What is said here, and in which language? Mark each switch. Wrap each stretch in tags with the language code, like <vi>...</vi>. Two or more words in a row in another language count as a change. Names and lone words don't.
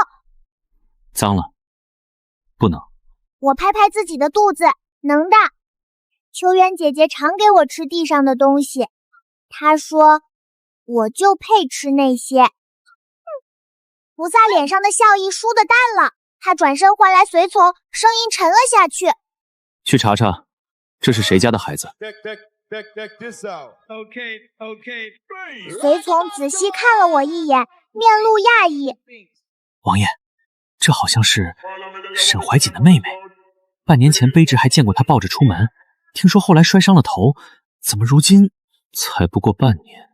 <zh>髒了，不能。我拍拍自己的肚子，能的。秋渊姐姐常給我吃地上的東西，她說我就配吃那些。菩薩臉上的笑意倏地淡了，他轉身喚來隨從，聲音沉了下去。去查查，這是誰家的孩子？隨從仔細看了我一眼，面露訝異。王爺，這好像是沈懷瑾的妹妹，半年前卑職還見過她抱着出門，聽說後來摔傷了頭，怎麼如今才不過半年？</zh>